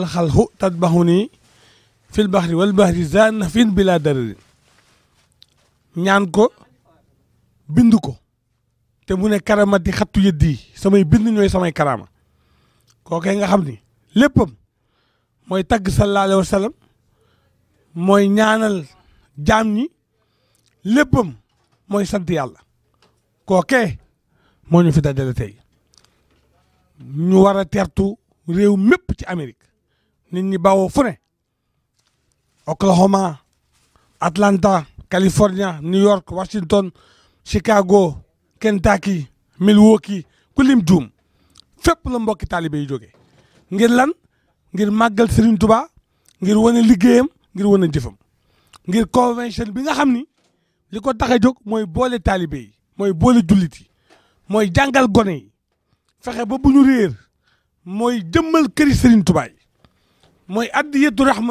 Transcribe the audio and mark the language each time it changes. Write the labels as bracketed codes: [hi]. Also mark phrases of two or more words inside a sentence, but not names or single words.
[ar] خلق تطبعني في البحر والبر زان فين بلا ضرر [wo] ñaan ko bind ko te mu ne karamati xattu yëddi samay bind ñooy samay karama kookee nga xam ni léppam mooy tagg [ar] صلى الله عليه وسلم [wo] mooy ñaanal jaam ñi léppam mooy sant yàlla kookee moo ñu fi dajale tey ñu war a tertu réew mépp ci Amérique nit ñi bawoo fu ne Oklahoma Atlanta California New York Washington Chicago Kentucky Milwaukee ku lim juum fépp la mbokki taalibe yi jógee ngir lan ngir màggal Serigne Touba ngir wane liggéeyam ngir wane jëfam ngir convention bi nga xam ni li ko tax a jóg mooy boole taalibe yi mooy boole jullit yi mooy jàngal gone yi fexe ba bu ñu réer mooy jëmmal këri Serigne Touba yi mooy [ar] هدية رحمة